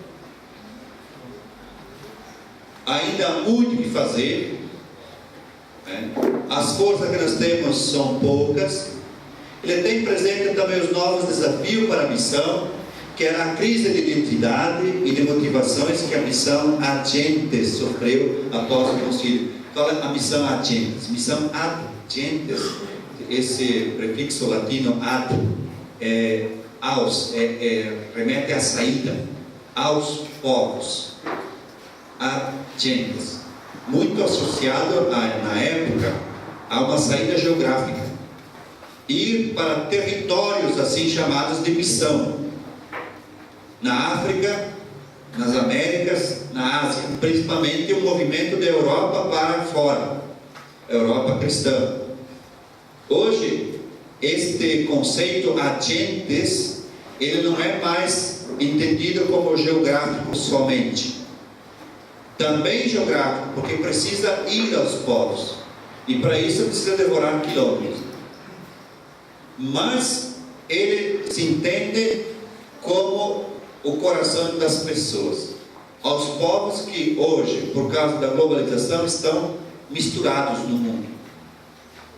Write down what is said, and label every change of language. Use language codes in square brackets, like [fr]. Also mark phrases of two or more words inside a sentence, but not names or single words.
[pt] Ainda há muito que fazer, né? As forças que nós temos são poucas. Ele tem presente também os novos desafios para a missão, que era a crise de identidade e de motivações que a missão [la] ad gentes [pt] sofreu após o concílio. Qual é a missão [la] ad gentes? [pt] Missão [la] ad gentes, [pt] esse prefixo latino ad, remete à saída, aos povos, [la] ad gentes, [pt] muito associado na época a uma saída geográfica, ir para territórios assim chamados de missão, na África, nas Américas, na Ásia, principalmente o movimento da Europa para fora, Europa cristã. Hoje, este conceito [la] ad gentes, [pt] ele não é mais entendido como geográfico somente. Também geográfico, porque precisa ir aos povos, e para isso precisa devorar quilômetros. Mas ele se entende como o coração das pessoas, aos povos que hoje, por causa da globalização, estão misturados no mundo.